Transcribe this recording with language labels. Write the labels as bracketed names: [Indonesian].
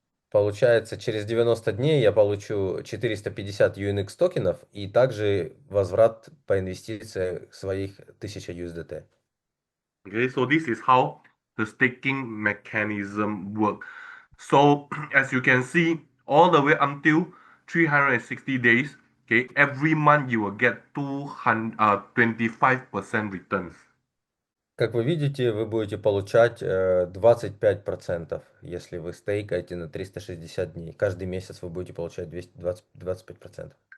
[Russian] Получается, через 90 дней я получу 450 UNX токенов и также возврат по инвестиции своих 1000 USDT. [English] Okay, so this is how the staking mechanism work. So as you can see, all the way until 360 days, okay, every month you will get 25% returns. [Russian] Как вы видите, вы будете получать 25%, если вы стейкаете на 360 дней. Каждый месяц вы будете получать 25%.